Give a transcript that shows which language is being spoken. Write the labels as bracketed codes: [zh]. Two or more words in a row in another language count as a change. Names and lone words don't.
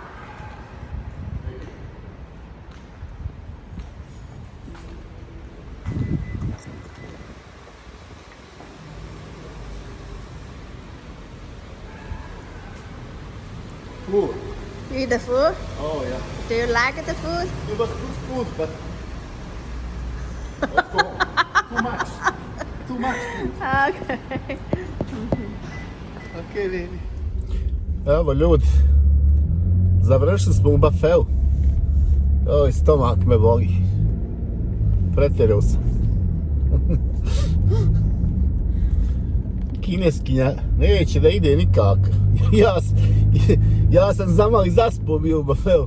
[en] Food. You eat the food? Oh, yeah. Do you like the food? It was good food, but let's go home. Too much. Too much food. Okay. Okay, baby. [bs] Evo ljudi, Završili smo u Buffeu. Oj, stomak me boli. Pretjerao sam. Kineskinja neće da ide nikako. Ja sam zamali zaspao bio u Buffeu.